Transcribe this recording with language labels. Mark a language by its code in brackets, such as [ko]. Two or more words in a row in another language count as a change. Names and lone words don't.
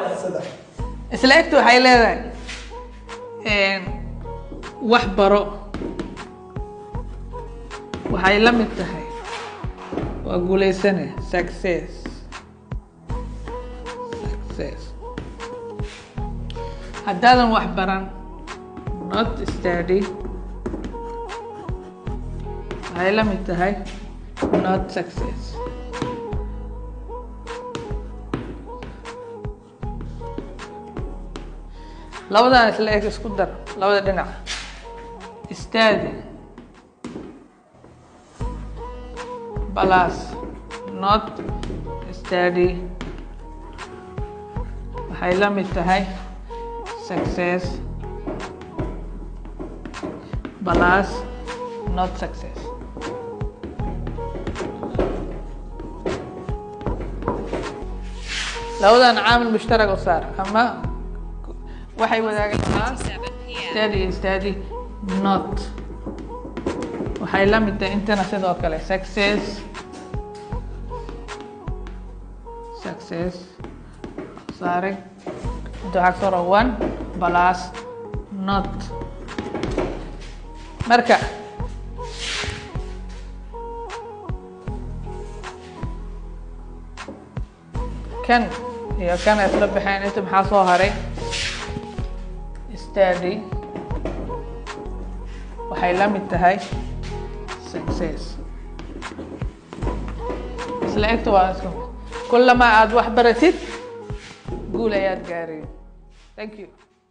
[so] isla egtu waxay leedahay wax baro waxay la mid tahay waa guulaysane success haddaadan wax baran [en] not study [so] waxay la mid tahay [en] not success [so] labadan isla eg isku dar labada dhinac study [en] plus not study [so] waxay la mid tahay success [en] plus not success [so] labadan caamil mushtarak u saar ama waxay wadaagaan [en] study not [so] waxay la mid tahay intana sidoo kale success sorry waxaa soro [en] 1 plus not [so] marka kan iyo kan isla baxeen inta maxaa soo haray study waxay la mid tahay success isla egta waa isku kullama aad wax baratid guul ayaad gaareen. [en] Thank you.